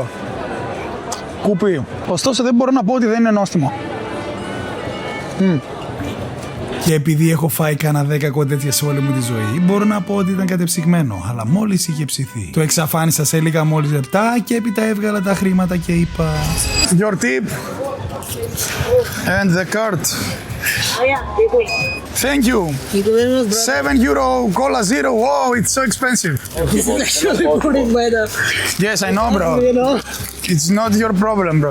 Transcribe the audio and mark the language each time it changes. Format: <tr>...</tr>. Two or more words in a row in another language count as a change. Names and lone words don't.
<el>Κουπί. Ωστόσο, δεν μπορώ να πω ότι δεν είναι νόστιμο. Και επειδή έχω φάει κάνα 10 τέτοια σε όλη μου τη ζωή, μπορώ να πω ότι ήταν κατεψυγμένο, αλλά μόλις είχε ψηθεί. Το εξαφάνισα σε λίγα μόλις λεπτά και έπειτα έβγαλα τα χρήματα και είπα...</el> <en>Your tip and the card. Thank you. Thank you very much, brother. 7 euro, cola zero. Whoa, it's so expensive. This is actually put in by the, Yes, I know, bro. you know. It's not your problem, bro.</en>